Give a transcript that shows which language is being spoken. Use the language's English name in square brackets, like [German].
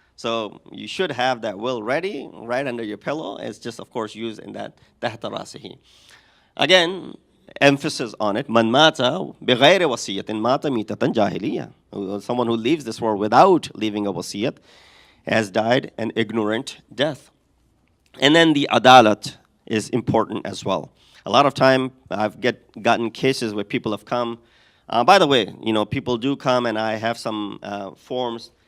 [English] So you should have that will ready right under your pillow. It's just, of course, used in that [Arabic] تحت رأسه. [English] Again, emphasis on it. [Arabic] من مات بغير وصية مات ميتة جاهلية. [English] Someone who leaves this world without leaving a wasiyat has died an ignorant death. And then the adalat is important as well. A lot of time I've gotten cases where people have come. By the way, people do come, and I have some forms.